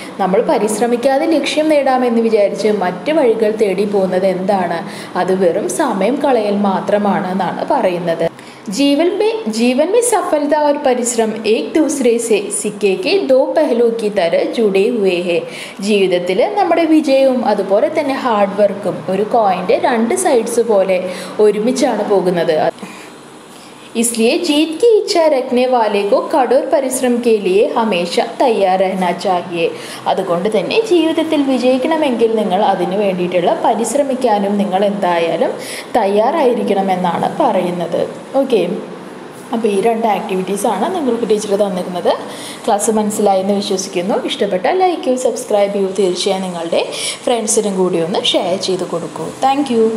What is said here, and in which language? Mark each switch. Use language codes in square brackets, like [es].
[ml] നമ്മൾ പരിശ്രമിക്കാതെ ലക്ഷ്യം നേടാമെന്ന് വിചാരിച്ച് മറ്റ് വഴികൾ തേടി പോകുന്നത് എന്താണ്? അത് വെറും സമയം കളയൽ മാത്രമാണ് എന്നാണ് പറയുന്നത്. [hi] जीवन में सफलता और परिश्रम एक दूसरे से सिक्के के दो पहलू की तरह जुड़े हुए हैं. [ml] ജീവിതത്തിൽ നമ്മുടെ വിജയവും അതുപോലെ തന്നെ ഹാർഡ് വർക്കും ഒരു കോയിൻ്റെ രണ്ട് സൈഡ്സ് പോലെ ഒരുമിച്ചാണ് പോകുന്നത്. [hi] इसलिए जीत की इच्छा रखने वाले को कठोर परिश्रम के लिए हमेशा तैयार रहना चाहिए. [ml] അതുകൊണ്ട് തന്നെ ജീവിതത്തിൽ വിജയിക്കണമെങ്കിൽ നിങ്ങൾ അതിനു വേണ്ടിയിട്ടുള്ള പരിശ്രമിക്കാനും നിങ്ങൾ എന്തായാലും തയ്യാറായിരിക്കണമെന്നാണ് പറയുന്നത്. ഓക്കെ, അപ്പോൾ ഈ 2 ആക്ടിവിറ്റീസാണ് നിങ്ങൾക്ക് ടീച്ചർ തന്നിരുന്നത്. ക്ലാസ് മനസ്സിലായെന്ന് വിശ്വസിക്കുന്നു. ഇഷ്ടപ്പെട്ടാൽ ലൈക്ക് ചെയ്യൂ, സബ്സ്ക്രൈബ് ചെയ്യൂ. തീർച്ചയായും നിങ്ങളുടെ ഫ്രണ്ട്സിനും കൂടി ഒന്ന് ഷെയർ ചെയ്ത് കൊടുക്കൂ. താങ്ക്